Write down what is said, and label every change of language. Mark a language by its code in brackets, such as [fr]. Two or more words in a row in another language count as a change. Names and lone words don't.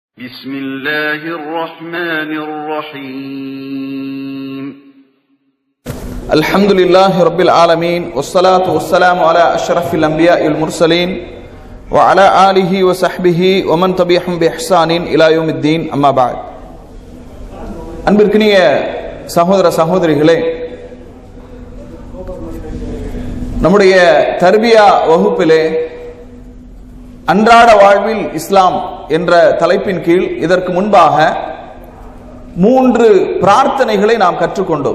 [ar] بسم الله الرحمن الرحيم الحمد لله رب العالمين والصلاة والسلام على أشرف الأنبياء والمرسلين وعلى آله وصحبه ومن تبعهم بإحسان إلى يوم الدين أما بعد [ta] அன்பிற்கினிய சகோதர சகோதரிகளே, நம்முடைய தர்பியா வகுப்பிலே அன்றாட வாழ்வில் இஸ்லாம் என்ற தலைப்பின் கீழ் இதற்கு முன்பாக 3 பிரார்த்தனைகளை நாம் கற்றுக்கொண்டோம்.